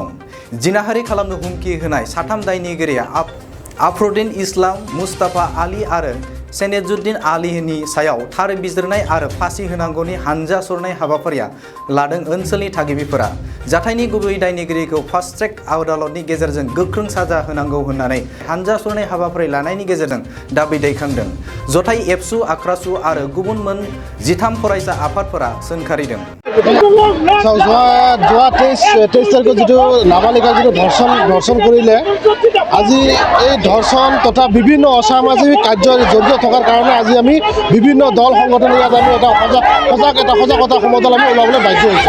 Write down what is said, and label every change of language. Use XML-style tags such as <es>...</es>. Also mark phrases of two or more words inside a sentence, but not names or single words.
<brx>जिनाहारि खालामनो हुमखि होनाय साथाम दायनिगिरिया आफरुद्दीन इस्लाम, मुस्ताफा आली आरो सेनेजुद्दीन आलीनि सायाव थार बिजिरनाय आरो फासि होनांगौनि हानजा सुरनाय हाबाफारिया लादों ओनसोलनि थागिबिफोरा। जाथायनि गुबै दायनिगिरिखौ</brx> <en>fast track</en> <brx>आदालतनि गेजेरजों गोख्रों साजा होनांगौ होननानै हानजा सुरनाय हाबाफारि लानायनि गेजेरजों दाबि दैखांदों। जथाय एबसु, आक्रासु आरो गुबुन मोन 13 फरायसा आफादफोरा सोंखारिदों।</brx> <as>যোৱা 23 তাৰিখত যিটো নাবালিকা যিটো ধৰ্ষণ কৰিলে, আজি এই ধৰ্ষণ তথা বিভিন্ন অসামাজিক কাৰ্য জড়িত থকাৰ কাৰণে আজি আমি বিভিন্ন দল সংগঠন ইয়াত আমি এটা সজাগতা সমদল আমি ওলাবলৈ বাধ্য হৈছোঁ।</as>